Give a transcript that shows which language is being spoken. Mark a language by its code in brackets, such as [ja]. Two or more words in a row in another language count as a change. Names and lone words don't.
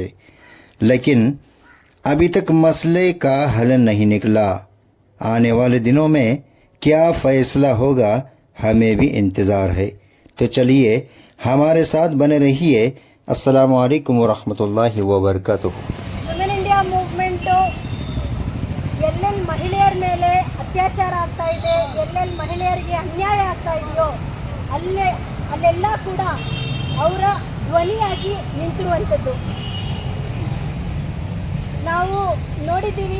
[hi] लेकिन अभी तक मसले का हल नहीं निकला। आने वाले दिनों में क्या फ़ैसला होगा, हमें भी इंतज़ार है। तो चलिए हमारे साथ बने रहिए। [ar] السلام عليكم ورحمة الله وبركاته. [kn] ವುಮೆನ್ ಇಂಡಿಯಾ ಮೂವ್ಮೆಂಟು ಎಲ್ಲೆಲ್ಲಿ ಮಹಿಳೆಯರ ಮೇಲೆ ಅತ್ಯಾಚಾರ ಆಗ್ತಾ ಇದೆ, ಎಲ್ಲೆಲ್ಲಿ ಮಹಿಳೆಯರಿಗೆ ಅನ್ಯಾಯ ಆಗ್ತಾ ಇದೆಯೋ ಅಲ್ಲೆಲ್ಲ ಕೂಡ ಅವರ ಧ್ವನಿಯಾಗಿ ನಿಂತಿರುವಂಥದ್ದು ನಾವು ನೋಡಿದ್ದೀವಿ.